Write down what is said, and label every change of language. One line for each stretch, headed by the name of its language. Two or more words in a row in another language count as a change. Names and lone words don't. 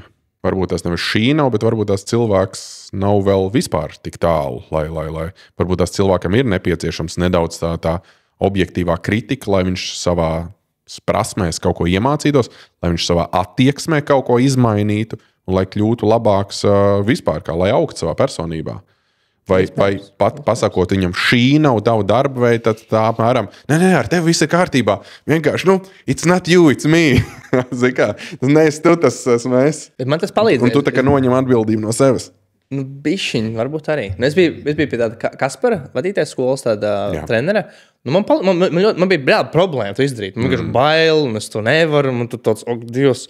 Latvian: Varbūt tas nevis šī nav, bet varbūt tas cilvēks nav vēl vispār tik tālu, lai varbūt tas cilvēkam ir nepieciešams nedaudz tā objektīvā kritika, lai viņš savā prasmēs kaut ko iemācītos, lai viņš savā attieksmē kaut ko izmainītu un lai kļūtu labāks vispār, lai augtu savā personībā. Vai pat pasakot viņam, šī nav tava darba, vai tā apmēram, nē, ar tevi viss ir kārtībā. Vienkārši,
English: it's not you, it's me.
Latvian: Zini kā, tas neesi tu, tas esmu es. Bet man tas palīdz. Un tu tā kā noņem atbildību no sevis. Bišķiņ, varbūt arī. Es biju pie tāda Kaspara vadītāja skolas trenera. Man bija brāli problēma to izdarīt. Man vienkārši bail, un es to nevaru, un tu tāds, Dievs.